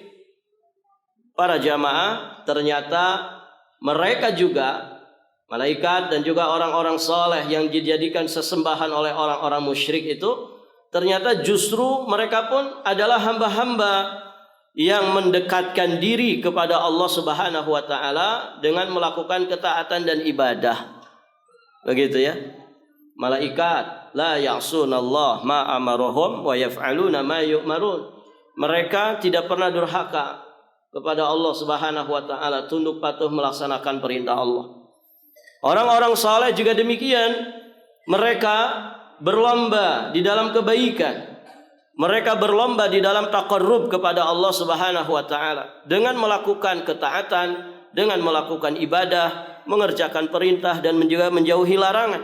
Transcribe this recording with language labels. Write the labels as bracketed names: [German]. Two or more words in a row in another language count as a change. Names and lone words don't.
[Indonesian] para jamaah, ternyata mereka juga malaikat dan juga orang-orang saleh yang dijadikan sesembahan oleh orang-orang musyrik itu, ternyata justru mereka pun adalah hamba-hamba yang mendekatkan diri kepada Allah [Arabic] سبحانه وتعالى [Indonesian] dengan melakukan ketaatan dan ibadah. Begitu ya. [Arabic] Malaikat لا يعصون الله ما أمرهم ويفعلون ما يؤمرون. [Indonesian] Mereka tidak pernah durhaka kepada Allah [Arabic] سبحانه وتعالى, [Indonesian] tunduk patuh melaksanakan perintah Allah. Orang-orang saleh juga demikian. Mereka berlomba di dalam kebaikan. Mereka berlomba di dalam taqarrub kepada Allah [Arabic] سبحانه وتعالى [Indonesian] dengan melakukan ketaatan, dengan melakukan ibadah, mengerjakan perintah dan juga menjauhi larangan.